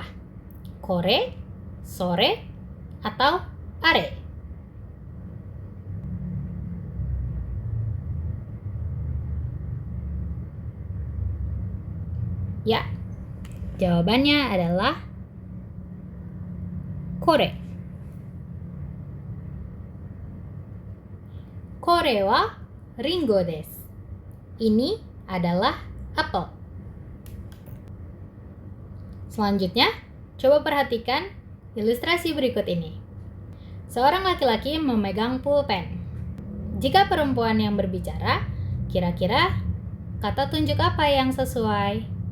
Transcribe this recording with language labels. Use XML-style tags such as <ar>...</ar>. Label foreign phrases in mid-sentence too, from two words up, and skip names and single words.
<ja>これ、それ、atau あれ?</ja> <id>Ya, jawabannya adalah kore.</id> <ja>これはりんごです.</ja> <id>Ini adalah apel. Selanjutnya, coba perhatikan ilustrasi berikut ini. Seorang laki-laki memegang pulpen. Jika perempuan yang berbicara, kira-kira kata tunjuk apa yang sesuai?</id>